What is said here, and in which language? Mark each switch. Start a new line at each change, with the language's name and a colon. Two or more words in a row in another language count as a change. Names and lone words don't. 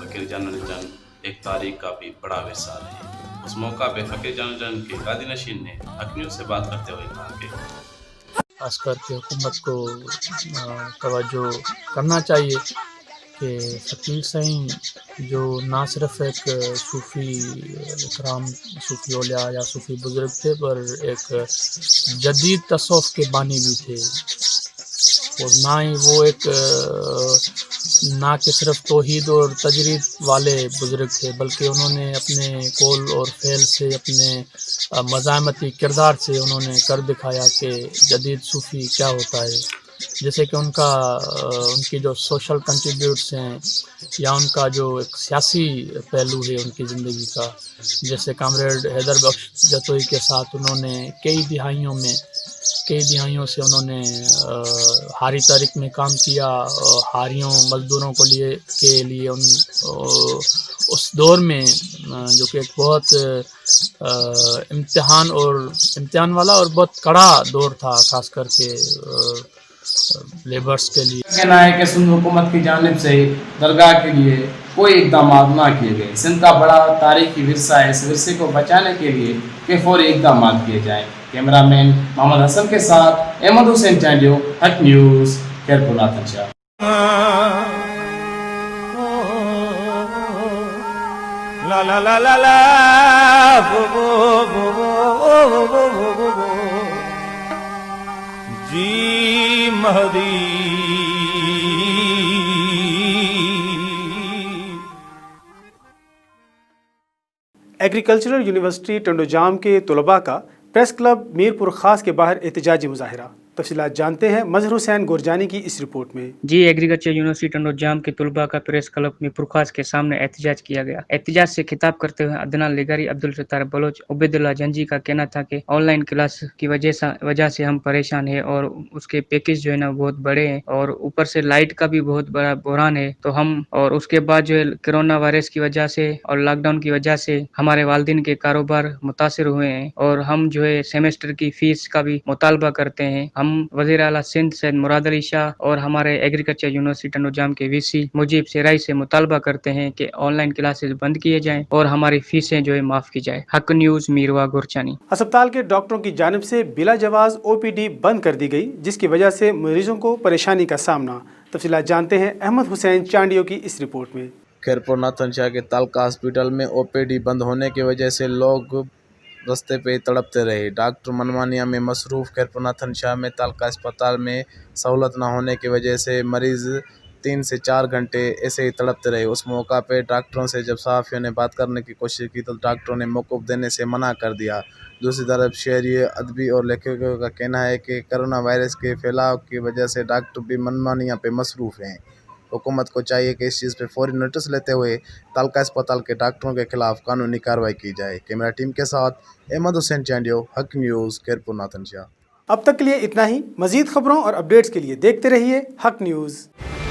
Urdu: فقیر جان چند ایک تاریخ کا بھی بڑا ورثہ ہے. اس موقع پہ فقیر جان چند کے گدی نشین نے حق نیوز سے بات کرتے ہوئے کہا کہ خاص کرکے حکومت کو توجہ کرنا چاہیے کہ فقیر سائیں جو نہ صرف ایک صوفی اکرام صوفی اولیاء یا صوفی بزرگ تھے پر ایک جدید تصوف کے بانی بھی تھے اور نہ ہی وہ ایک نہ کہ صرف توحید اور تجرید والے بزرگ تھے بلکہ انہوں نے اپنے قول اور فعل سے اپنے مزاحمتی کردار سے انہوں نے کر دکھایا کہ جدید صوفی کیا ہوتا ہے. جیسے کہ ان کی جو
English: social contributes
Urdu: ہیں یا ان کا جو ایک سیاسی پہلو ہے ان کی زندگی کا، جیسے کامریڈ حیدر بخش جتوئی کے ساتھ انہوں نے کئی دہائیوں سے انہوں نے ہاری تاریخ میں کام کیا، ہاریوں مزدوروں کے لیے اس دور میں جو کہ ایک بہت امتحان والا اور بہت کڑا دور تھا خاص کرکے لیبرز کے لیے. کہنا ہے کہ سندھ حکومت کی جانب سے درگاہ کے لیے کوئی اقدام نہ کیے گئے. سندھ کا بڑا تاریخی ورثہ ہے، اس ورثے کو بچانے کے لیے بفوری اقدام کیے جائیں. کیمرہ مین محمد حسن کے ساتھ احمد حسین چانڈیو، حق نیوز، خیرپور ناتھن شاہ. ला ला ला ला ला बो बो बो बो जी महदी। ایگریکلچرل یونیورسٹی ٹنڈوجام کے طلبہ کا پریس کلب میرپور خاص کے باہر احتجاجی مظاہرہ. تفصیلات جانتے ہیں مظہر حسین گورجانی کی اس رپورٹ میں. جی، ایگریکلچر یونیورسٹی ٹنڈوجام کے طلبہ کا پریس کلب میرپور خاص کے سامنے احتجاج کیا گیا. احتجاج سے خطاب کرتے ہوئے عدنان لغاری، عبدالستار بلوچ، عبیداللہ جنجی کا کہنا تھا کہ
English: online class
Urdu: کی وجہ سے ہم پریشان ہیں اور اس کے پیکج جو ہے نا بہت بڑے ہیں اور اوپر سے لائٹ کا بھی بہت بڑا بحران ہے. تو ہم اور اس کے بعد جو ہے کورونا وائرس کی وجہ سے اور لاک ڈاؤن کی وجہ سے ہمارے والدین کے کاروبار متاثر ہوئے ہیں اور ہم جو ہے سمسٹر کی فیس کا بھی مطالبہ کرتے ہیں. ہم وزیر اعلیٰ سندھ سید مراد علی شاہ اور ہمارے ایگریکلچر یونیورسٹی ٹنڈوجام کے وی سی مجیب سرائی سے مطالبہ کرتے ہیں کہ
English: online classes
Urdu: بند کیے جائیں اور ہماری فیسیں جو ہے معاف کی جائے. حق نیوز، میروا گرچانی. اسپتال کے ڈاکٹروں کی جانب سے بلا جواز او پی ڈی بند کر دی گئی، جس کی وجہ سے مریضوں کو پریشانی کا سامنا. تفصیلات جانتے ہیں احمد حسین چانڈیو کی اس رپورٹ میں. خیرپور ناتھن شاہ کے تعلقہ ہاسپٹل میں او پی ڈی بند ہونے کی وجہ سے لوگ رستے پہ تڑپتے رہے. ڈاکٹر من مانیاں میں مصروف خیرپور ناتھن شاہ میں تعلقہ اسپتال میں سہولت نہ ہونے کی وجہ سے مریض 3 سے 4 گھنٹے ایسے ہی تڑپتے رہے. اس موقع پہ ڈاکٹروں سے جب صحافیوں نے بات کرنے کی کوشش کی تو ڈاکٹروں نے موقوف دینے سے منع کر دیا. دوسری طرف شہری ادبی اور لیکھکوں کا کہنا ہے کہ کورونا وائرس کے پھیلاؤ کی وجہ سے ڈاکٹر بھی من مانیاں پہ مصروف ہیں. حکومت کو چاہیے کہ اس چیز پہ فوری نوٹس لیتے ہوئے تعلقہ اسپتال کے ڈاکٹروں کے خلاف قانونی کارروائی کی جائے.
English: camera team
Urdu: کے ساتھ احمد حسین چانڈیو، حق نیوز، خیرپور ناتھن شاہ. اب تک کے لیے اتنا ہی. مزید خبروں اور اپڈیٹس کے لیے دیکھتے رہیے حق نیوز.